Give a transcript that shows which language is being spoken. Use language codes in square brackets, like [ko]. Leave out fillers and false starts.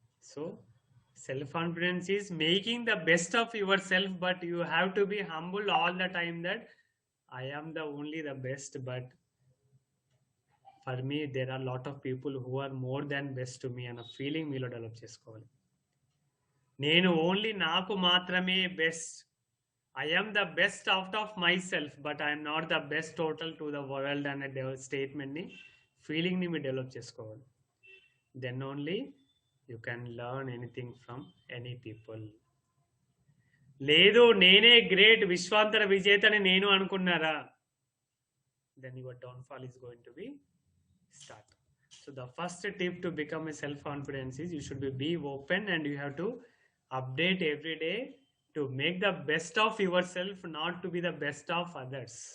[en] so self confidence is making the best of your self, but you have to be humble all the time that I am the only the best, but for me there are lot of people who are more than best to me [te] అన్న feeling మీలో develop చేసుకోవాలి. నేను only నాకు మాత్రమే best, [en] I am the best out of myself, but I am not the best total to the world [te] అనే statement ని, feeling ని మీరు డెవలప్ చేసుకోవాలి. [en] Then only you can learn anything from any people. [te] లేదు నేనే great విశ్వాంతర విజేతని నేను అనుకున్నారా, [en] Then your downfall is going to be start. So the first tip to become a self confidence is you should be open and you have to update every day to make the best of yourself, not to be the best of others.